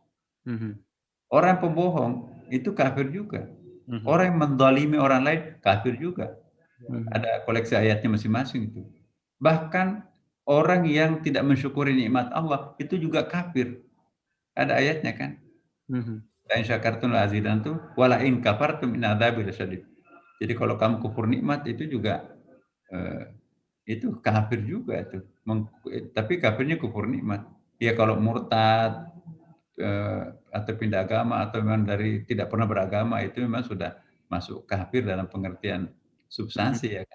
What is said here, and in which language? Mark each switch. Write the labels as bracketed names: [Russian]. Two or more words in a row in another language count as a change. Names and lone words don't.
[Indonesian] Orang pembohong itu kafir juga. Orang yang mendolimi orang lain kafir juga. Ada koleksi ayatnya masing-masing itu. Bahkan orang yang tidak mensyukuri nikmat Allah itu juga kafir. Ada ayatnya kan. [Arabic] لئن شكرتم لأزيدنكم ولئن كفرتم إن عذابي لشديد. [Indonesian] Jadi kalau kamu kufur nikmat itu juga itu kafir juga itu. Tapi kafirnya kufur nikmat. Ya kalau murtad atau pindah agama atau memang dari tidak pernah beragama itu memang sudah masuk kafir dalam pengertian substansi ya kan.